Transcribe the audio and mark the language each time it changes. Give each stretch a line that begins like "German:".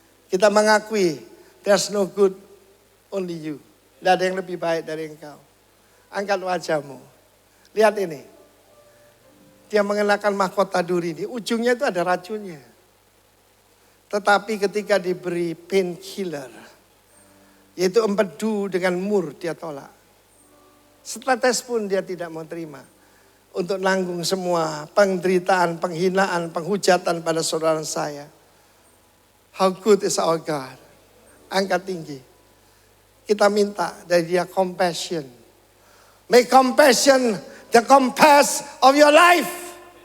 Indonesian: Kita mengakui
English: there's no good, only you.
Indonesian: Tidak ada yang lebih baik dari engkau. Angkat wajahmu. Lihat ini. Dia mengenakan mahkota duri ini. Ujungnya itu ada racunnya. Tetapi ketika diberi painkiller, yaitu empedu dengan mur, dia tolak. Setetes pun dia tidak mau terima. Untuk nanggung semua penderitaan, penghinaan, penghujatan pada saudara saya.
English: How good is our God.
Indonesian: Angkat tinggi. Kita minta dari Dia compassion.
English: Make compassion the compass of your life.